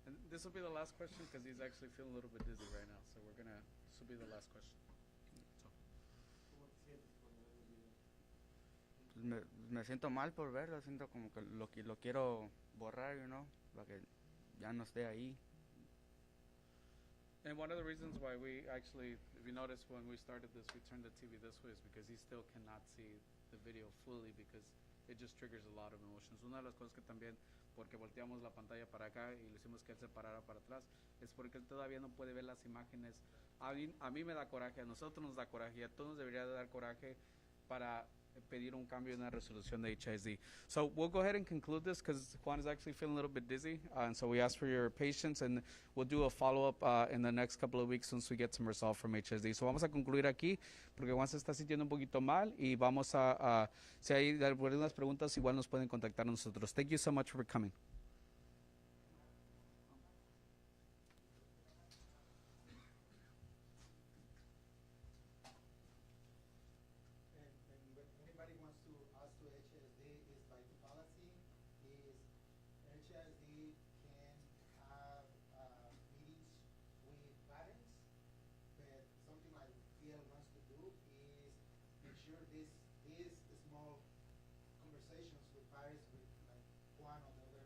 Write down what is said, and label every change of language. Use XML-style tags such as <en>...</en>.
<en>this will be the last question because he's actually feeling a little bit dizzy right now. So this will be the last question.</en> <es>Pues me siento mal por verlo, siento como que lo quiero borrar,</es> <en>you know,</en> <es>para que ya no esté ahí.</es> <en>And one of the reasons why we actually, if you notice when we started this, we turned the TV this way is because he still cannot see the video fully because it just triggers a lot of emotions.</en> <es>Una de las cosas que también, porque volteamos la pantalla para acá y le hicimos que él se parara para atrás, es porque él todavía no puede ver las imágenes. A mí me da coraje, a nosotros nos da coraje, a todos nos debería de dar coraje para pedir un cambio en la resolución de HISD.</es> <en>So we'll go ahead and conclude this because Juan is actually feeling a little bit dizzy, and so we ask for your patience, and we'll do a follow-up in the next couple of weeks once we get some resolve from HISD.</en> <es>So vamos a concluir aquí porque Juan se está sintiendo un poquito mal y vamos si hay algunas preguntas, igual nos pueden contactar a nosotros.</es> <en>Thank you so much for coming. And when anybody wants to ask to HSD is by the policy is HSD can have meetings with parents, but something like FIEL wants to do is make sure these small conversations with parents with like Juan on</en>